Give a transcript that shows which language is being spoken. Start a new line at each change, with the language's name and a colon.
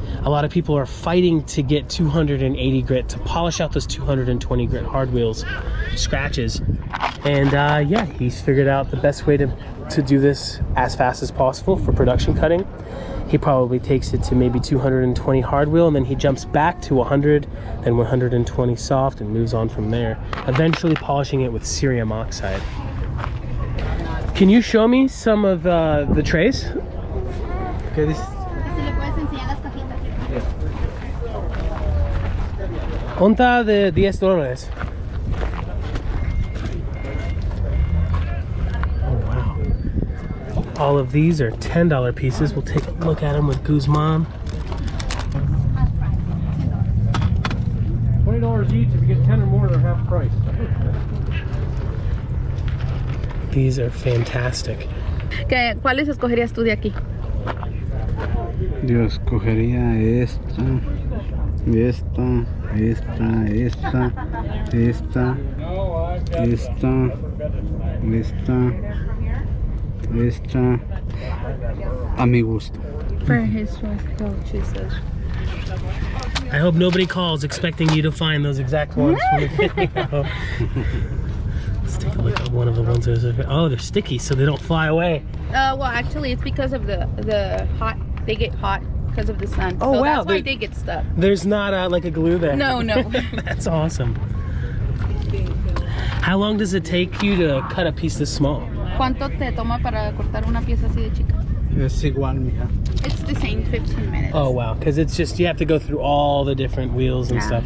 English: A lot of people are fighting to get 280 grit to polish out those 220 grit hard wheels scratches, and yeah, he's figured out the best way to do this as fast as possible for production cutting. He probably takes it to maybe 220 hard wheel, and then he jumps back to 100, then 120 soft, and moves on from there, eventually polishing it with cerium oxide. Can you show me some of the trays?
Spanish: ¿Qué dices? Si le puedes enseñar las cajitas. Onta de $10.
English: All of these are $10 pieces. We'll take a look at them with Guzman. $20 each. If you get 10 or more, they're half price. These are fantastic.
Spanish: ¿Cuáles escogerías tú de aquí? Yo escogería esta, esta, esta, esta, esta, esta, esta, a mi gusto.
English: For his choice, she says. I hope nobody calls expecting you to find those exact ones from the video. Let's take a look at one of the ones that are, oh, they're sticky, so they don't fly away. Well, actually, it's because of the hot. They get hot because of the sun. Oh, so wow. That's why they get stuck. There's not like a glue there. No, no. That's awesome. How long does it take you to cut a piece this small?
Spanish: ¿Cuánto te toma para cortar una pieza así de chica? Es igual, mija.
English: It's the same, 15 minutes. Oh, wow. Because it's just, you have to go through all the different wheels and stuff.